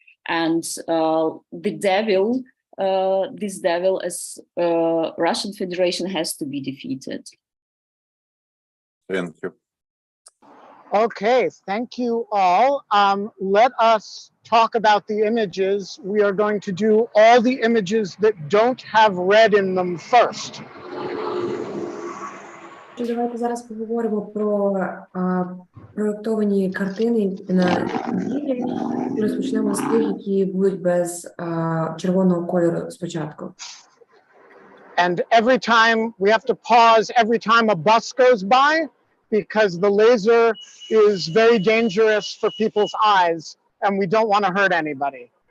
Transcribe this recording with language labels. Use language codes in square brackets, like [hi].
[en] And the devil, this devil as Russian Federation has to be defeated. Thank you. Okay, thank you all. Let us talk about the images. We are going to do all the images that don't have red in them first. [uk] Давайте зараз поговоримо про проєктовані картини на стіні. Розпочнемо з тих, які будуть без червоного кольору спочатку. [en] And every time we have to pause every time a bus goes by, because the laser is very dangerous for people's eyes and we don't want to hurt anybody.